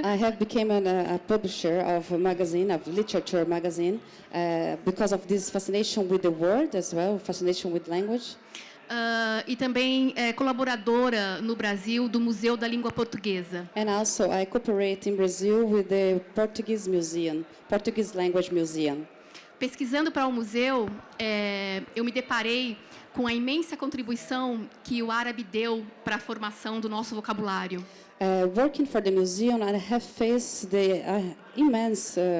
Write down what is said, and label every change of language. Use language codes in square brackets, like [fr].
[en] I have become a publisher of a magazine, of literature magazine, because of this fascination with the word as well, fascination with language. [pt] E também colaboradora no Brasil do Museu da Língua Portuguesa. [en] And also I cooperate in Brazil with the Portuguese Museum, Portuguese Language Museum. [pt] Pesquisando para o museu, eu me deparei com a imensa contribuição que o árabe deu para a formação do nosso vocabulário. [en] Working for the museum, I have faced the immense